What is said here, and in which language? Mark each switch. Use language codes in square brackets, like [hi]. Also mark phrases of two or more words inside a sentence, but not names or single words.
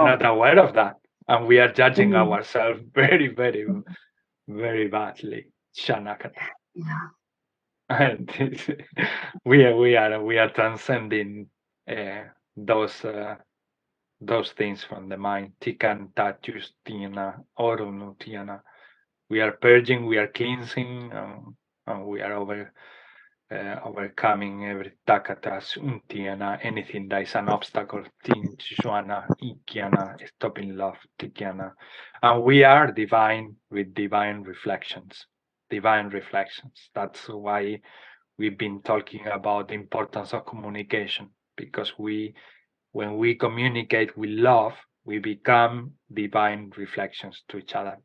[en] not aware of that, and we are judging ourselves very, very, very badly. Shanakata. Yeah. And we are transcending those things from the mind. Tikan tatus tina orunu tiana. We are purging, we are cleansing, and we are overcoming every takatas untiana, anything that is an obstacle, tinchuana, ikiana, stopping love, tikiana. And we are divine with divine reflections. Divine reflections. That's why we've been talking about the importance of communication, because when we communicate with love, we become divine reflections to each other.